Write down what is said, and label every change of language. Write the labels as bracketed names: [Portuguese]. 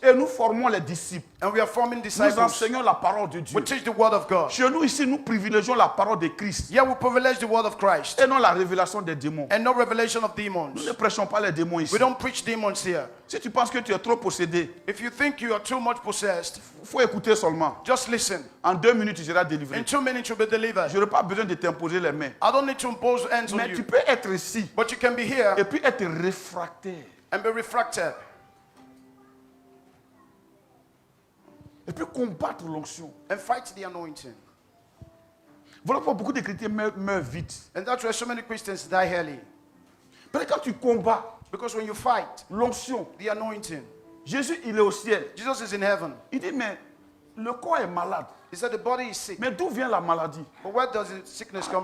[French] Et nous formons les disciples. [English] And we are forming [French] Nous [English] disciples. [French] enseignons la parole de Dieu. [English] We teach the word of God. [French] Chez nous ici, nous privilégions la parole de Christ [English] Yeah, we privilege the word of Christ [French] et non la révélation des démons. [English] and no revelation of [French] Nous [English] demons. [French] ne prêchons pas les démons ici. [English] We don't preach demons here. [French] Si tu penses que tu es trop possédé, [English] If you think you are too much possessed, [French] il faut écouter seulement. [English] just listen. [French] En 2 minutes, tu seras délivré. [English] In 2 minutes you'll be delivered. [French] Je n'ai pas besoin de t'imposer les mains. [English] I don't need to impose hands on [French] Mais tu [English] you. [French] peux être ici [English] But you can be here [French] et puis être réfractaire. [English] and be refracted [French] Et puis combattre l'onction. [English] and fight the anointing. [French] Voilà pourquoi beaucoup de chrétiens meurent vite. [English] And that's why so many Christians die early. [French] Parce que quand tu combats [English] Because when you fight [French] l'onction, [English] the anointing, [French] Jésus, il est au ciel. [English] Jesus is in heaven. [French] Il dit, mais le corps est malade. [English] He said the body is sick. [French] Mais d'où vient la maladie? [English] But where does the sickness come